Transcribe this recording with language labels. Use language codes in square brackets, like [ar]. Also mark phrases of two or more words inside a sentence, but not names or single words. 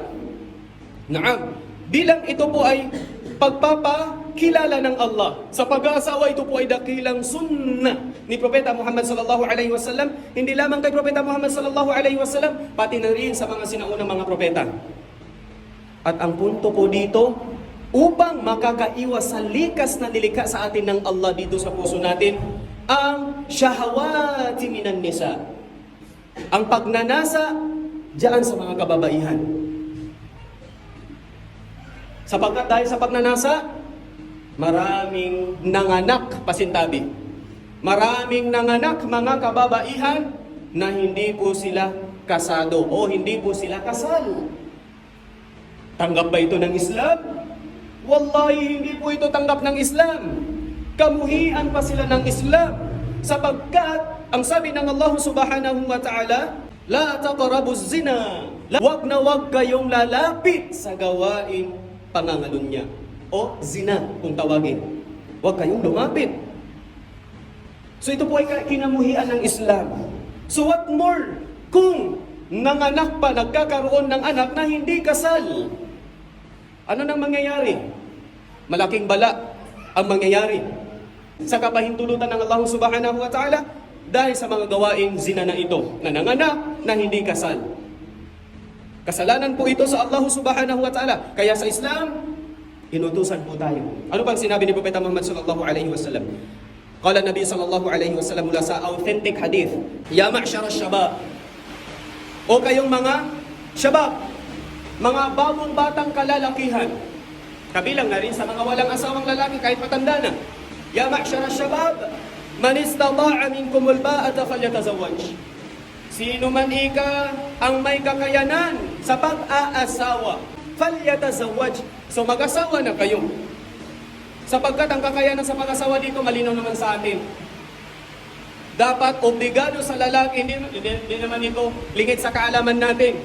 [tl] Naam, bilang ito po ay pagpapakilala ng Allah. Sa pag-aasawa, ito po ay dakilang sunna ni Propeta Muhammad [ar] صلى الله عليه وسلم. [tl] Hindi lamang kay Propeta Muhammad [ar] صلى الله عليه وسلم, [tl] pati na rin sa mga sinaunang mga propeta. At ang punto po dito, upang makakaiwas sa likas na nilikha sa atin ng Allah dito sa puso natin, ang [ar] الشهوات من النساء. [tl] Ang pagnanasa diyan sa mga kababaihan. Sapagkat dahil sa pagnanasa, maraming nanganak, pasintabi. Maraming nanganak mga kababaihan na hindi po sila kasado o hindi po sila kasal. Tanggap ba ito ng Islam? Wallahi, hindi po ito tanggap ng Islam. Kamuhian pa sila ng Islam. Sapagkat, ang sabi ng [ar] الله سبحانه وتعالى، لا تقربوا الزنا. [tl] Wag na wag kayong lalapit sa gawain pangangalunya o zina kung tawagin. Huwag kayong lumapit. So ito po ay kinamuhian ng Islam. [en] So what more [tl] kung nanganak pa, nagkakaroon ng anak na hindi kasal? Ano nang mangyayari? Malaking bala ang mangyayari. sa kapahintulutan ng Allah [ar] سبحانه وتعالى [tl] dahil sa mga gawaing zina na ito, na nanganak na hindi kasal. Kasalanan po ito sa Allah [ar] سبحانه وتعالى. [tl] Kaya sa Islam, inutusan po tayo. Ano bang sinabi ni Propeta Muhammad [ar] صلى الله عليه وسلم? قال النبي صلى الله عليه وسلم [tl] mula sa authentic [ar] hadith, يا معشر الشباب, [tl] o kayong mga shabab, mga bagong batang kalalakihan, kabilang na rin sa mga walang asawang lalaki kahit matanda na. [ar] يا معشر الشباب، من استطاع منكم الباءة فليتزوج. [tl] Sino man ika ang may kakayanan sa pag-aasawa, falyatazawwaj. So mag-asawa na kayo. Sapagkat ang kakayanan sa pag-asawa dito malinaw naman sa atin. Dapat obligado sa lalaki, hindi naman ito lingid sa kaalaman natin.